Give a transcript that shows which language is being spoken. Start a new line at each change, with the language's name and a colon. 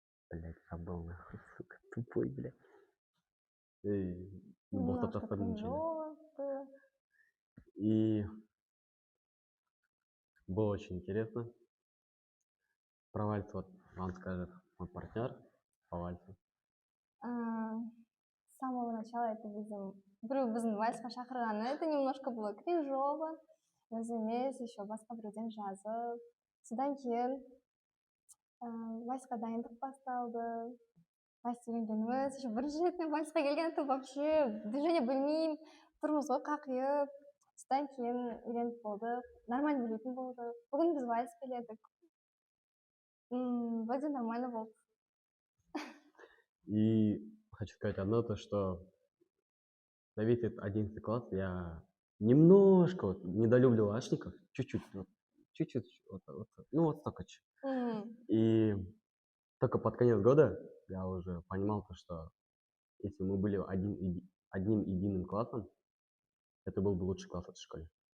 Russian: Блять, забыл нахуй, сука, тупой, блядь. Немножко кринжово было. И было очень интересно. Про вальс вот вам скажет мой партнер по вальсу. С самого начала это
Kazakh: біздің вальсқа шақырғаны,
Russian: это немножко было кринжово.
Kazakh: Өзі емес, еще басқа біреуден жазып. Содан кейін вальсқа дайындық басталды. Вальсті үйренгеніміз, еще бірінші рет вальсқа келгенде
Russian: вообще движение
Kazakh: білмеймін, тұрмыз ғой қақиып. Содан кейін үйреніп болдық, нормально білетін болдық. Бүгін біз вальс биледік.
Russian: Вроде нормально болды. И хочу сказать одно, то что на весь этот 11 класс я немножко вот недолюбливал ашников, чуть-чуть, ну вот столько. И только под конец года я уже понимал то, что если мы были одним единым классом, это был бы лучший класс в этой школе.